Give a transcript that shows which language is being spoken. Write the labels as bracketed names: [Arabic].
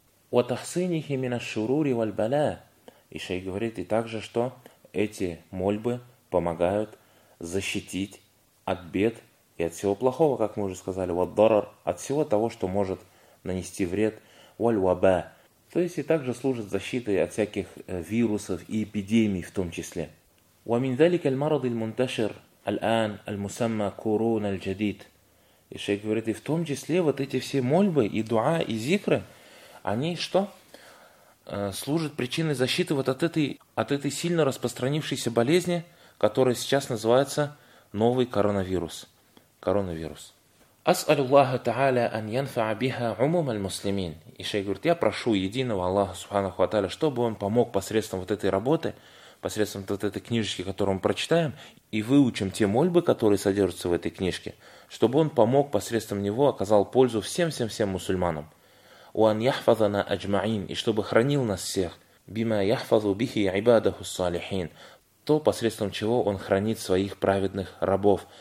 [Arabic] «Уатахсынихи минашурури вальбаля», [Russian] — и шейх говорит, и также, что эти мольбы помогают защитить от бед и от всего плохого, как мы уже сказали, «уатдарар», — от всего того, что может нанести вред. «Вальваба», — То есть и также служит защитой от всяких вирусов и эпидемий в том числе. [Arabic] ومن ذلك المرض المنتشر الآن المسمى كورونا الجديد. [Russian] И шейх говорит, и в том числе вот эти все мольбы и дуа и зикры, они что? Служат причиной защиты вот от этой сильно распространившейся болезни, которая сейчас называется новый коронавирус. Коронавирус. [Arabic] أسأل الله تعالى أن ينفع بها عموم المسلمين. [Russian] И шейх говорит, я прошу единого Аллаха Субханаху ва Тааля, чтобы он помог посредством вот этой работы, посредством вот этой книжечки, которую мы прочитаем, и выучим те мольбы, которые содержатся в этой книжке, чтобы он помог посредством него, оказал пользу всем-всем-всем мусульманам. وَأَنْ يَحْفَظَنَا أَجْمَعِينَ И чтобы хранил нас всех. بِمَا يَحْفَظُ بِهِ عِبَادَهُ الصَّالِحِينَ То, посредством чего он хранит своих праведных рабов.